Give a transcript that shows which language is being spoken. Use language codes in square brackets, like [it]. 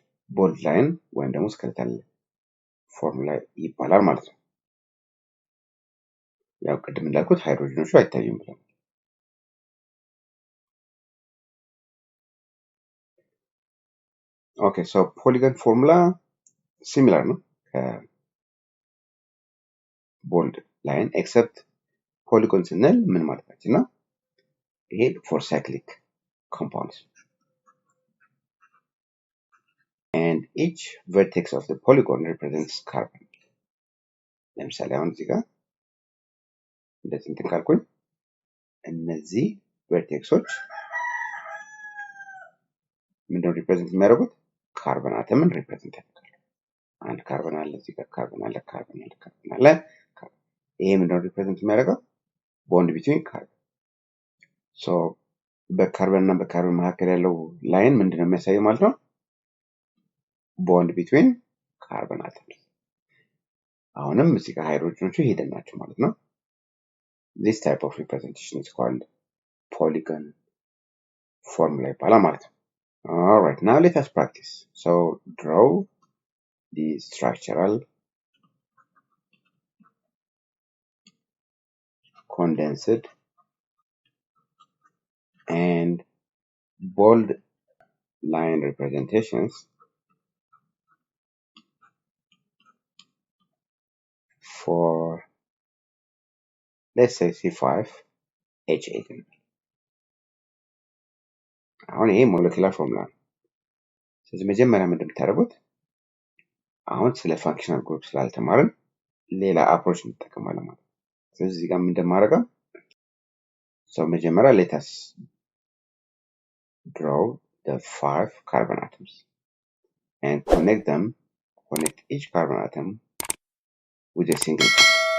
[am] ቦንድ ላይን ወይም ደግሞ ስኬለታል ፎርሙላ ይባላል ማለት ነው። ያው ቅድም እንዳልኩት ሃይድሮጅኖቹ አይታዩም ብለን [en] okay, so polygon formula similar [am] ነው ከቦንድ ላይን except polygon ስንል ምን ማለታችን ነው? ይሄ [en] for cyclic compounds. And each vertex of the polygon represents carbon. [am] ለምሳሌ አሁን እዚህ ጋር እንደዚህ እንትን ካልኩኝ እነዚህ ቨርቴክሶች ምንድነው ሪፕሬዘንት የሚያደርጉት? ካርበን አተምን ሪፕሬዘንት ያደርጋሉ። አንድ ካርበን አለ፣ እዚህ ጋር ካርበን አለ፣ ካርበን አለ፣ ካርበን አለ። ይሄ ምንድነው ሪፕሬዘንት የሚያደርገው? ቦንድ ቢትዊን ካርበን። ሶ በካርበን እና በካርበን መካከል ያለው ላይን ምንድነው የሚያሳየው ማለት ነው? ቦንድ ቢትዊን ካርበን አተምስ። አሁንም እዚህ ጋር ሃይድሮጅኖቹ ሄደን ናቸው ማለት ነው። [en] This type of representation is called polygon formula [am] ይባላል ማለት ነው። [en] Alright, now let us practice. So draw the structural condensed and bold line representations for, let's say, C5H8. [am] አሁን ይሄ ሞለኪላር ፎርሙላ ነው። ስለዚህ መጀመሪያ ምንድን የምታደርጉት አሁን ስለ ፋንክሽናል ግሩፕ ስላልተማርን ሌላ አፕሮች እንጠቀማለን ማለት ነው። ስለዚህ እዚህ ጋር ምንድን ማድረገው ሰው መጀመሪያ [en] let us draw the 5 carbon atoms and connect each carbon atom with a single bond.